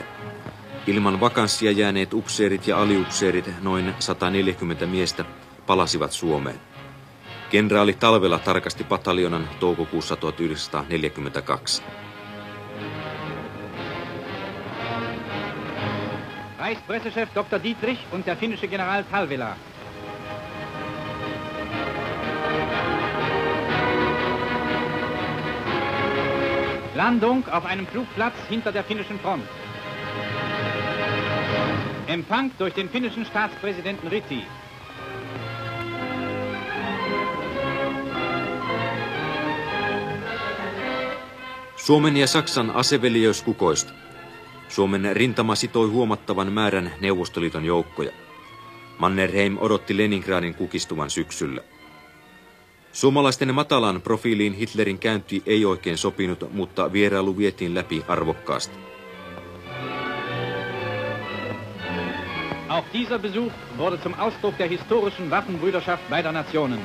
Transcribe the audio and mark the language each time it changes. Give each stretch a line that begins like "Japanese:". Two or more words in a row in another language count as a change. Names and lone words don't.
Finnish: Ilman vakanssia jääneet upseerit ja aliupseerit, noin 140 miestä, palasivat Suomeen. Kenraali Talvela tarkasti pataljonan toukokuussa 1942.
German: Reichspressechef Dr. Dietrich und der finnische General Talvela. Landung auf einem Flugplatz hinter der finnischen Front. Empfang durch den finnischen Staatspräsidenten Ritti.
Finnish: Suomen ja Saksan aseveljeys kukoisti. Suomen rintama sitoi huomattavan määrän Neuvostoliiton joukkoja. Mannerheim odotti Leningradin kukistuvan syksyllä. Suomalaisten matalan profiiliin Hitlerin käynti ei oikein sopinut, mutta vierailu vietiin läpi arvokkaasti.
German: Auch dieser Besuch wurde zum Ausdruck der historischen Waffenbrüderschaft beider Nationen.